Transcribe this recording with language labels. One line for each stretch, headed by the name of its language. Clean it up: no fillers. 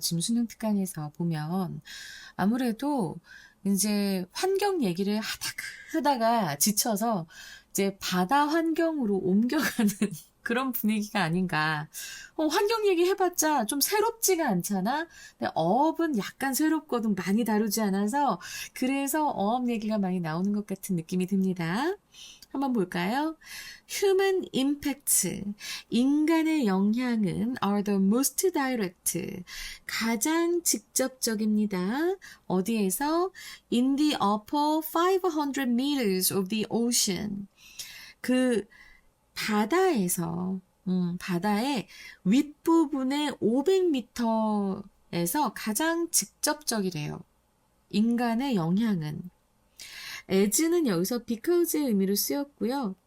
Korean: 지금 수능 특강에서 보면. 아무래도 이제 환경 얘기를 하다가 지쳐서 이제 바다 환경으로 옮겨가는 그런 분위기가 아닌가. 환경 얘기 해봤자 좀 새롭지가 않잖아? 근데 어업은 약간 새롭거든. 많이 다루지 않아서. 그래서 어업 얘기가 많이 나오는 것 같은 느낌이 듭니다. 한번 볼까요?
English: Human impacts.
Korean: 인간의 영향은
English: are the most direct.
Korean: 가장 직접적입니다. 어디에서?
English: In the upper 500 meters of the ocean.
Korean: 그 바다에서, 바다의 윗부분의 500m에서 가장 직접적이래요. 인간의 영향은. as는 여기서 because의 의미로 쓰였고요.